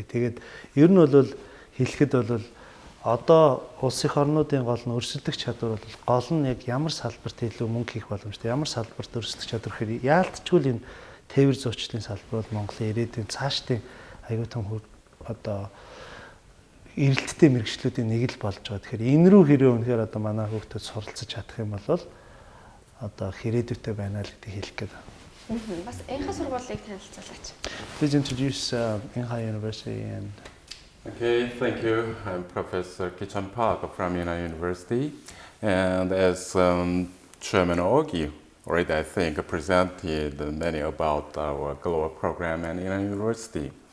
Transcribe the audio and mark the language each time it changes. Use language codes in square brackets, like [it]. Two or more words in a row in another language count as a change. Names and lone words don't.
[mn] Тэгээд ер нь бол хэлэхэд бол одоо улс их орнуудын гол нь өрсөлдөх чадвар бол гол нь яг ямар салбарт илүү мөнгө хийх боломжтой, ямар салбарт өрсөлдөх чадвар гэхээр яалтчгүй энэ тээвэр зуучлалын салбар бол Монголын ирээдүйн цаашдын аюул том одоо эрэлттэй мэргэжлүүдийн нэг л болж байгаа. Тэгэхээр энэ рүү хэрэг үнэхээр одоо манай хүүхдүүд суралцаж чадах юм бол одоо ирээдүйтэй байна л гэдгийг хэлэх гээд байна. Бас энхэ сургуулийг танилцуулаач. [en] Please introduce Inha University and Okay, thank you. I'm Professor Kichan Park from Inha University, and as Chairman Ogi already, I think, presented many about our global program and Inha University.